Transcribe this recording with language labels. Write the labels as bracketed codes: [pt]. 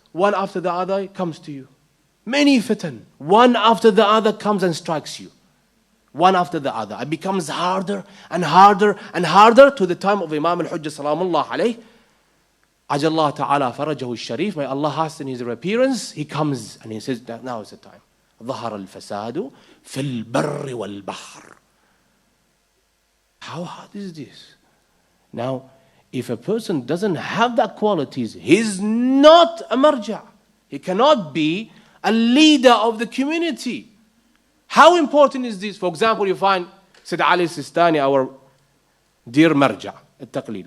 [en] One after the other comes to you. Many fitan. One after the other comes and strikes you. One after the other. It becomes harder and harder and harder to the time of Imam al-Hujjah salamullah alayh. [ar] Ajallah ta'ala farajahu al-sharif. [en] May Allah hasten his appearance. He comes and he says, now is the time. [ar] ظهر الفساد في البر والبحر. [en] How hard is this? Now, if a person doesn't have that qualities, he's not a marja'. He cannot be a leader of the community. How important is this? For example, you find Sayyid Ali Sistani, our dear marja', al-taqleed.